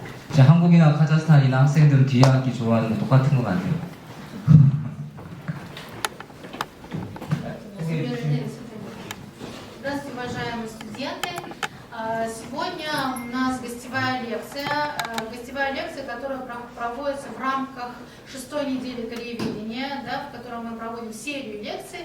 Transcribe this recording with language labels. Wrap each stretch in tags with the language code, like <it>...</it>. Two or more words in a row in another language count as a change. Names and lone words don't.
<ko>제 한국이나 카자흐스탄이나 학생들은 뒤에 앉기 좋아하는 거 똑같은 것 같아요.</ko> <ru>Здравствуйте, уважаемые студенты. Сегодня у нас гостевая лекция, которая проводится в рамках 6-й недели корееведения, да, в которой мы проводим серию лекций.</ru>